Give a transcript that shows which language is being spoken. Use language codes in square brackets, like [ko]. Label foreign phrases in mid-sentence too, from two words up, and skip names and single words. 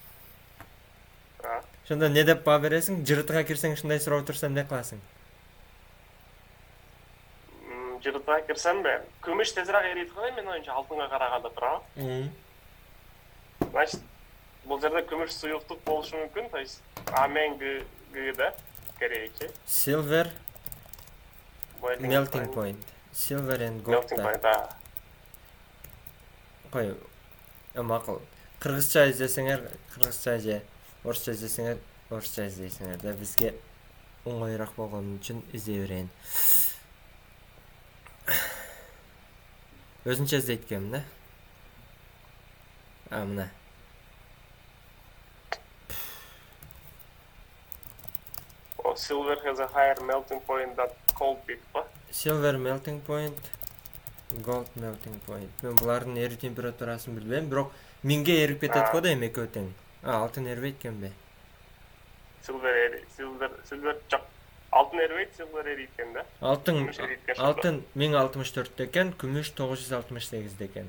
[ky] Ошондо не деп баа бересиң? Жыртыга кирсең ушундай суроо турса эмне кыласың? Жыртыга кирсемби? Күмүш тезирээк эрийт го, мен оюнча алтынга караганда туурабы? Значит, бул жерде күмүш суюктук болушу мүмкүн, [ru] то есть [ky] А менен G да, скорее. [en] Silver melting point. Silver and gold. Melting point, [ky] да. Кой, макул. Кыргызча издесеңер, кыргызча же орусча издесеңер, орусча издейсиңер да, бизге оңоюраак болгон үчүн издей берейин. Өзүнчө издейт экен да. Мына. [en] Silver has a higher melting point than gold [ky] дейт ба? [en] Silver melting point, gold melting point. [ky] Мен булардын эрүү температурасын билбейм, бирок 1000ге эрип кетет го да эми экөө тең. Алтын эрибейт экенби? Silver жок. Алтын эрибейт, silver эрийт экен да. Алтын 1064 экен, күмүш 968 экен.